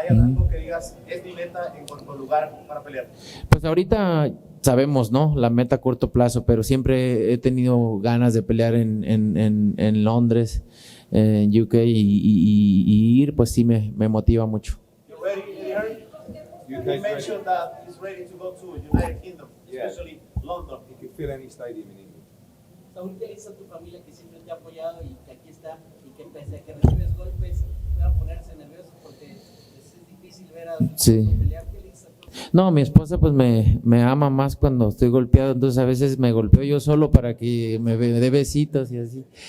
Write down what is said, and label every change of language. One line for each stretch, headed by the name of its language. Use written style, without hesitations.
Spanish: ¿Hay algo que digas, es mi meta en cuanto a lugar para pelear? Pues ahorita sabemos, ¿no? La meta a corto plazo, pero siempre he tenido ganas de pelear en Londres, en UK y ir, pues sí me motiva mucho.
English: You ready, Eddie? You mentioned that he's ready to go to United Kingdom, especially London. You can fill any stadium in England.
Spanish: Saúl, ¿qué dice a tu familia que siempre te ha apoyado y que aquí está y que pese a que recibes golpes puedan ponerse nerviosos porque es difícil ver a Sí. pelear? ¿Qué le dices a tu familia? No, mi esposa pues me ama más cuando estoy golpeado, entonces a veces me golpeo yo solo para que me dé besitos y así.